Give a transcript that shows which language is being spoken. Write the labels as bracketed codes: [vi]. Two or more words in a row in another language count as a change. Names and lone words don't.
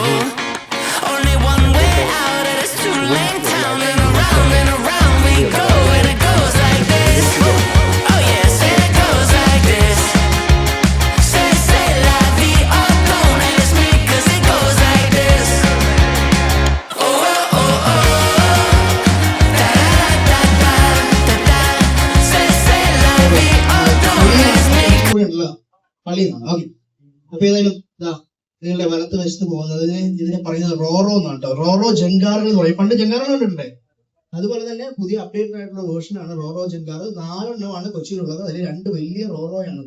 [en] Only one way out of this two-lane town, and around we go, and it goes like this. Oh yeah, say it goes like this. [fr] Say la vie, [en] oh don't ask me, 'cause it goes like this. Oh oh oh oh, da da da da da. [fr] Say la vie, [en] oh don't ask me. [ml] പള്ളിന്നാണ്. ഓക്കെ, അപ്പൊ ഏതായാലും ഇതാ നിങ്ങളുടെ വലത്ത് വശത്ത് പോകുന്നത് ഇതിനെ പറയുന്നത് റോറോ എന്നാണ് കേട്ടോ. റോറോ ജങ്കാറുകൾ എന്ന് പറയും. പണ്ട് ജങ്കാറുകൾ കണ്ടിട്ടുണ്ടേ. അതുപോലെ തന്നെ പുതിയ അപ്ഡേറ്റഡ് ആയിട്ടുള്ള വേർഷനാണ് റോറോ ജങ്കാർ. 4 എണ്ണമാണ് കൊച്ചിയിലുള്ളത്. അതിൽ 2 വലിയ റോറോയാണത്.